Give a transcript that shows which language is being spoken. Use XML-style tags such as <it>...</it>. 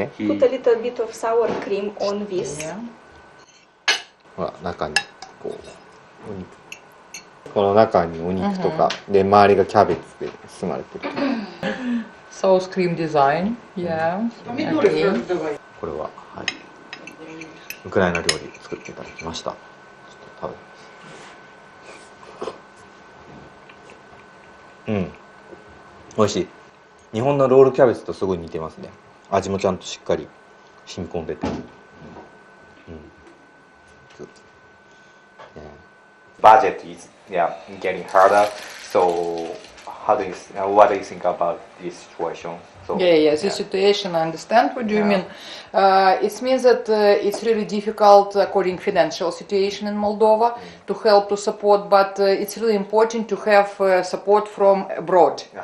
<en>Put a little bit of sour cream on this.</en> <ja>ほら中にこうお肉、この中にお肉とかで周りがキャベツで包まれてる。</ja> <en>Sour cream design. Yeah. Okay.</en> <ja>これははいウクライナ料理作っていただきました。ちょっと食べます。美味しい。日本のロールキャベツとすごい似てますね。味もちゃんとしっかり染み込んでて。</ja> <en>Budget is getting harder. So what do you think about this situation? So, Yeah, the situation, I understand what you mean. It means that it's really difficult according to financial situation in Moldova to help, to support, but it's really important to have support from abroad.</en>